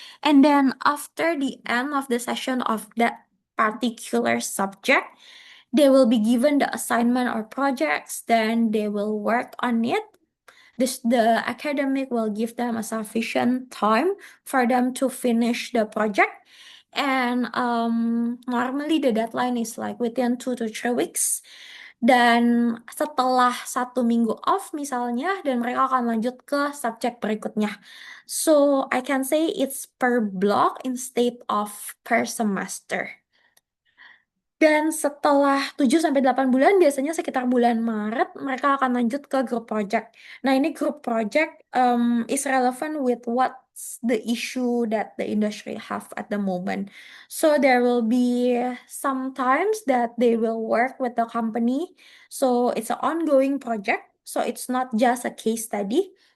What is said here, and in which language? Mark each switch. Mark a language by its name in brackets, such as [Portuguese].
[English] And then after the end of the session of that particular subject, they will be given the assignment or projects, then they will work on it. The academic will give them a sufficient time for them to finish the project. And normally the deadline is like within 2 to 3 weeks. [Indonesian] Dan setelah 1 minggu off misalnya, dan mereka akan lanjut ke subjek berikutnya. [English] So I can say it's per block instead of per semester. [Indonesian] Dan setelah 7 sampai 8 bulan, biasanya sekitar bulan Maret, mereka akan lanjut ke group project. Nah, ini [English] group project is relevant with what's the issue that the industry have at the moment. So there will be sometimes that they will work with the company. So it's an ongoing project. So it's not just a case study.